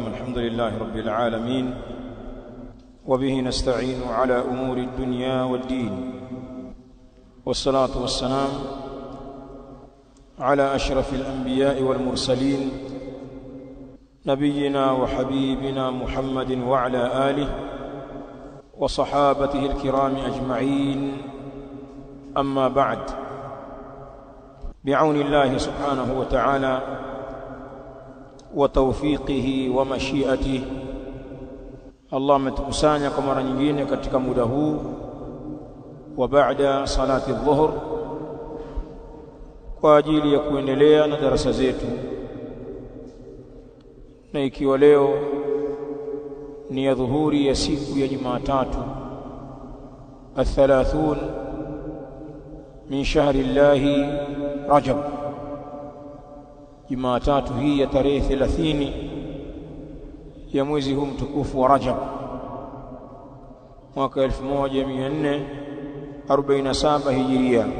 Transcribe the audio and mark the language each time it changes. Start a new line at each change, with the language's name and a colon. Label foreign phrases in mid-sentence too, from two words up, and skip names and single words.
Arabic: الحمد لله رب العالمين، وبه نستعين على أمور الدنيا والدين، والصلاة والسلام على أشرف الأنبياء والمرسلين نبينا وحبيبنا محمد وعلى آله وصحابته الكرام أجمعين. أما بعد، بعون الله سبحانه وتعالى وتوفيقه ومشيئته،
Swahili: Allah ametukusanya kwa mara nyingine katika muda huu wa baada
Arabic: صلاة الظهر
Swahili: kwa ajili ya kuendelea na darasa zetu, na ikiwa leo ni ya dhuhuri ya siku ya Jumatatu
Arabic: الثلاثون من شهر الله رجب,
Swahili: Jumatatu hii ya tarehe 30 ya mwezi huu mtukufu wa Rajab mwaka 1447 Hijiria.